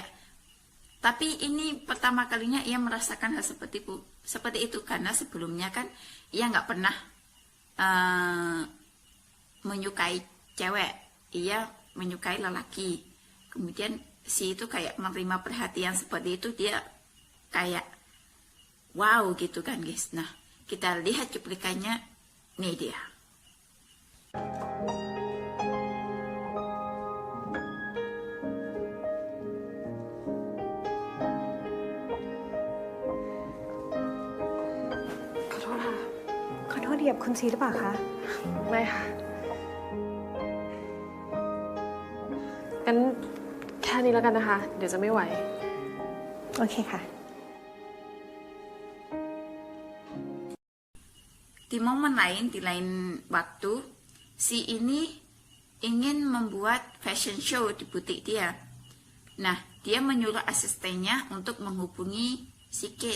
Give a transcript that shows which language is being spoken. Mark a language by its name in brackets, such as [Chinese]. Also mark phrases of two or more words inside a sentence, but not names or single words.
[Indonesian] Tapi ini pertama kalinya ia merasakan hal seperti itu karena sebelumnya kan ia nggak pernah menyukai cewek, ia menyukai lelaki. Kemudian si itu kayak menerima perhatian seperti itu, dia kayak wow gitu kan guys. Nah kita lihat cuplikannya, nih dia. [Thai] ขอโทษเหยียบคุณซีหรือเปล่าคะไม่ค่ะงั้นแค่นี้แล้วกันนะคะเดี๋ยวจะไม่ไหวโอเคค่ะ [Indonesian] Di momen lain, di lain waktu, si ini ingin membuat [English] fashion show [Indonesian] di butik dia. Nah, dia menyuruh asistennya untuk menghubungi si Kate.